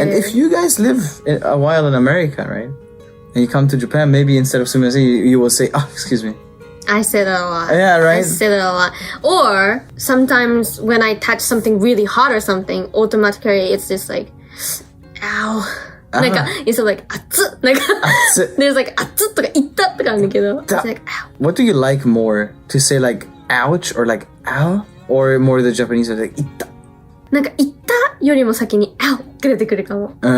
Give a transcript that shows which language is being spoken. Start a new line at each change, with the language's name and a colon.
English: And if you guys live a while in America, right? And you come to Japan, maybe instead of すみません you will say, excuse me. I say that a lot. Yeah, right? I say that a lot. Or sometimes when I touch something really hot or something, automatically it's just like, ow. なんか、instead of like,
Japanese: 熱っなんか、
English: there's like,
Japanese: 熱っとか、いったとかあるんだけど、
English: it's like, ow. What do you like more? To say like, ouch or like, ow? Or more the Japanese are like, いった。
Japanese: なんか、いったよりも先に、ow って出てくるかも。